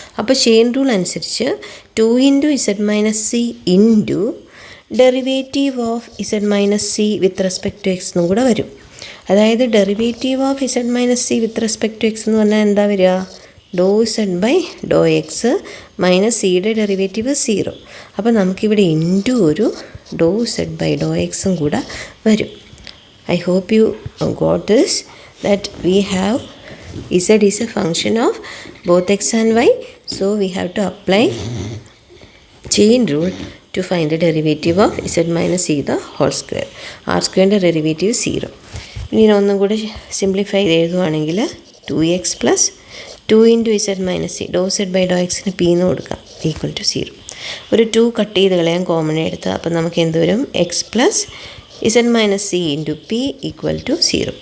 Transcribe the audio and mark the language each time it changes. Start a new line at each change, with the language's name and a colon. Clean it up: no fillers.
Malayalam: അപ്പോൾ chain rule അനുസരിച്ച് 2 into Z minus C into derivative of Z minus C with respect to X എന്നും കൂടെ വരും. അതായത് derivative of Z minus C with respect to X എന്ന് പറഞ്ഞാൽ എന്താ വരിക? ഡോ Z by Dr X minus സിയുടെ ഡെറിവേറ്റീവ് 0. അപ്പോൾ നമുക്കിവിടെ ഇൻറ്റു ഒരു ഡോ ഇസഡ് ബൈ ഡോ എക്സും കൂടെ വരും.
English: I hope you got this, that we have z is a function of both x and y, so we have to apply chain rule to find the derivative of z minus c the whole square.
Malayalam: r square ൻ്റെ derivative 0. ഇനി ഒന്നും കൂടെ simplify എഴുതുവാണെങ്കിൽ 2x plus 2 into Z minus C Dr Z by ഡോ എക്സിന് P എന്ന് കൊടുക്കാം equal to 0. ഒരു 2 cut ചെയ്ത് കളയാൻ കോമൺ എടുത്ത് അപ്പോൾ നമുക്ക് എന്ത് വരും? X plus Z minus C into P equal to 0.